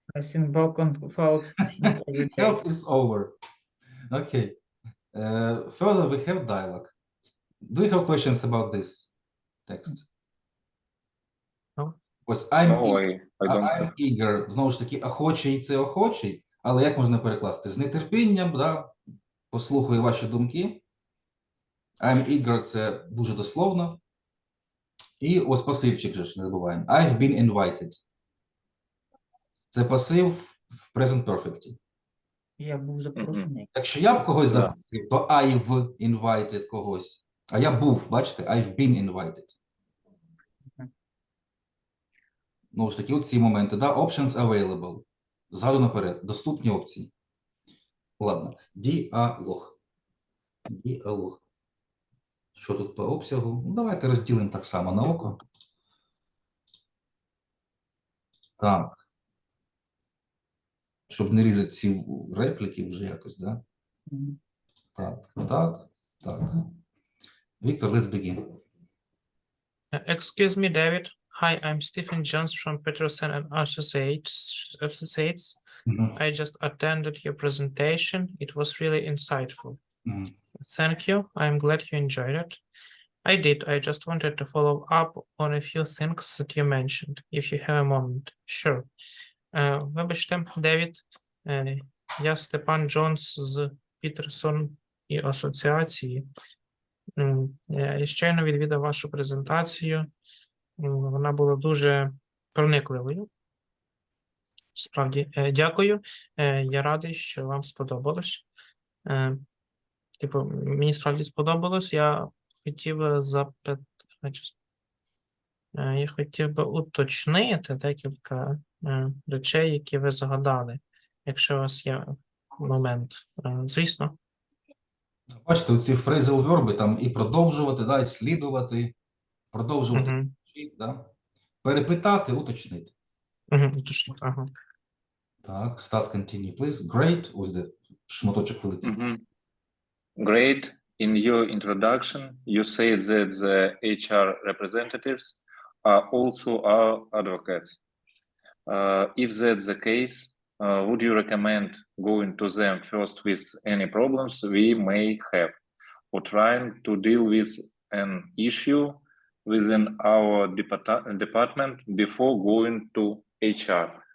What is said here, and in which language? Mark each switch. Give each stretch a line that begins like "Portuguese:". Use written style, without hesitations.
English: I think Balkan falls not every day. Health is over. Okay. Further, we have dialogue. Do you have questions about this text? No. Ось I'm, No, I don't I'm have. eager.
Ukrainian: Знову ж таки, охочий – це охочий, але як можна перекласти? З нетерпінням, да? Послухаю ваші думки.
English: I'm eager
Ukrainian: – це дуже дословно. І ось пасивчик же ж, не забуваємо.
English: I've been invited.
Ukrainian: Це пасив в present perfect. Я був запрошений. Якщо я б когось Да. запросив, то
English: I've invited
Ukrainian: когось. А я був, бачите,
English: I've been invited. Мгм.
Ukrainian: Ну ж таки, от ці моменти, да?
English: Options available.
Ukrainian: Ззаду наперед. Доступні опції. Ладно. Діалог. Діалог. Що тут по обсягу? Ну, давайте розділимо так само на око. Так. Щоб не різати ці репліки вже якось, да? Мгм. Так, так, так.
English: Віктор, let's begin. Excuse me, David. Hi, I'm Stephen Jones from Peterson and Associates. Мгм. I just attended your presentation. It was really insightful. Мгм. Thank you. I'm glad you enjoyed it. I did. I just wanted to follow up on a few things that you mentioned, if you have a moment. Sure.
Ukrainian: Вибачте, Девід. Я Степан Джонс з Пітерсон і Асоціації. Я щойно відвідав вашу презентацію. Вона була дуже проникливою. Справді, дякую. Я радий, що вам сподобалось. Типу, мені справді сподобалось. Я хотів би я хотів би уточнити декілька речей, які ви згадали, якщо у вас є момент. Звісно. Бачите, оці phrasal верби там і продовжувати, да, і слідувати, продовжувати, Мгм. да? Перепитати, уточнити. Точно, ага. Так,
English: Стас, continue, please. Great.
Ukrainian: Ось де шматочок великий.
English: Great. In your introduction, you said that the HR representatives are also our advocates. If that's the case, would you recommend going to them first with any problems we may have, or trying to deal with an issue within our department before going to HR?